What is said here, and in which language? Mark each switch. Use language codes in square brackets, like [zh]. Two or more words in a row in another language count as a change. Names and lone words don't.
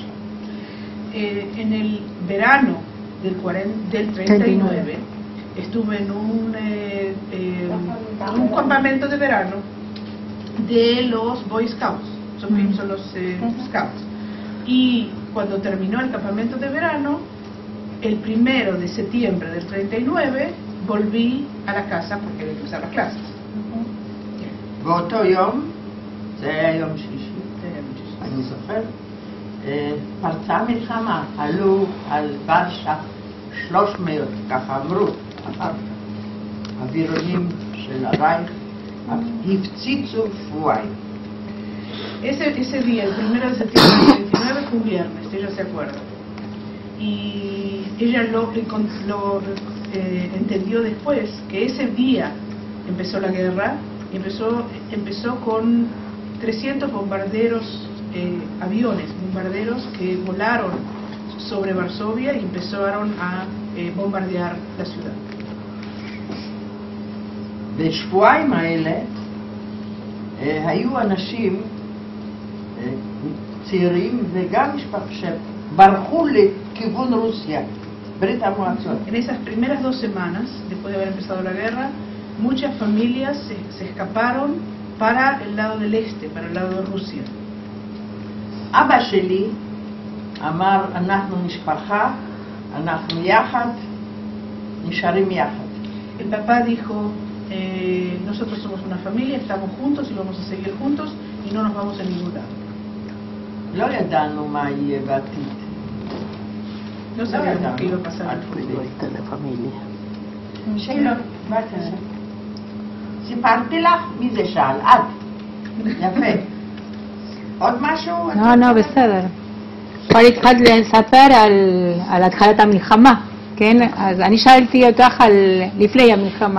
[es] En el verano del 39 estuve en un campamento de verano de los Boy Scouts, son los Scouts. Y cuando terminó el campamento de verano, el 1 de septiembre del 39 volví a la casa porque iba a empezar las clases. [he] באותו יום, זה היה יום שלישי, אני זוכר, פרצה מלחמה, עלו על ורשה 300, ככה אמרו, אווירונים של הרייך, הפציצו שבועיים. [es] Ese día, el 1 de septiembre, el 29 fue un viernes, ella se acuerda. Y ella lo entendió después, que ese día empezó la guerra, y empezó con 300 bombarderos, aviones, bombarderos que volaron sobre Varsovia y empezaron a bombardear la ciudad. [he] בשבועיים האלה היו אנשים צעירים וגם משפחה שברחו לכיוון רוסיה, ברית המועצות. [es] En esas primeras 2 semanas, después de haber empezado la guerra, muchas familias se escaparon para el lado del este, para el lado de Rusia. [he] אבא שלי אמר, אנחנו משפחה, אנחנו יחד, נשארים יחד. [es] El papá dijo, nosotros somos una familia, estamos juntos y vamos a seguir juntos y no nos vamos a ningún lado. [he] לא ידענו מה יהיה בעתיד. [es] No sabíamos qué iba a pasar al futuro. [he] שאלות, בבקשה. סיפרתי לך? מי זה שאל? את. יפה. עוד משהו? לא, בסדר. כבר התחלת לספר על התחלת המלחמה, כן? אז אני שאלתי אותך על לפני המלחמה.